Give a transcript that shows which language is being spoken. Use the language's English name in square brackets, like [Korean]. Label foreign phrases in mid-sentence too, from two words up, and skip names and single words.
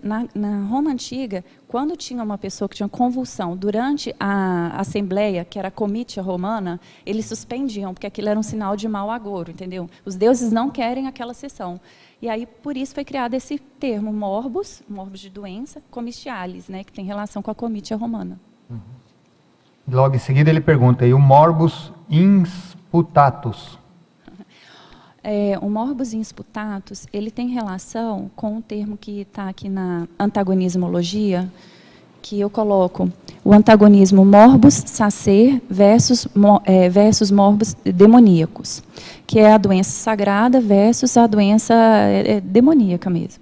[Portuguese] Na Roma Antiga, quando tinha uma pessoa que tinha convulsão durante a assembleia, que era a comitia romana, eles suspendiam, porque aquilo era um sinal de mau agouro, entendeu? Os deuses não querem aquela sessão. E aí, por isso, foi criado esse termo, morbus de doença, comitialis, né, que tem relação com a comitia romana. Logo em seguida ele pergunta, e o [Latin] morbus insputatus? O morbus insputatus, [Portuguese] ele tem relação com um termo que está aqui na antagonismologia, que eu coloco o antagonismo [Latin] morbus sacer versus morbus demoníacos, [Portuguese] que é a doença sagrada versus a doença demoníaca mesmo.